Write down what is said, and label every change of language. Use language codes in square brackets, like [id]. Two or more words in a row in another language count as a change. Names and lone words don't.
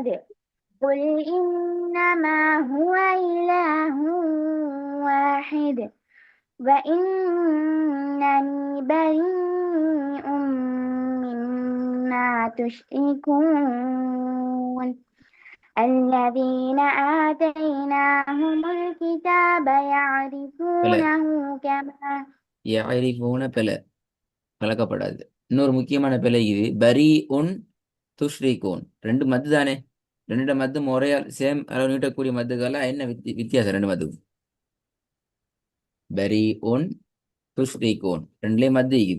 [ar] قل إنما هو إله واحد وإنني بريء مما تشركون. الذين آتيناهم الكتاب பில يعرفونه كما. يعرفون بل [ta] கலக்கப்படாது. இன்னொரு முக்கியமான பிழை இது. [ar] بريء تشركون [ta] ரெண்டு மத்து தானே. ரெண்டு மத்து முறையால் சேம் அளவு நீட்டக்கூடிய மத்துக்கெல்லாம் என்ன வித்தியாசம் ரெண்டு மத்து? [ar] بريء تشركون [ta] ரெண்டுலேயும் மத்து இருக்குது.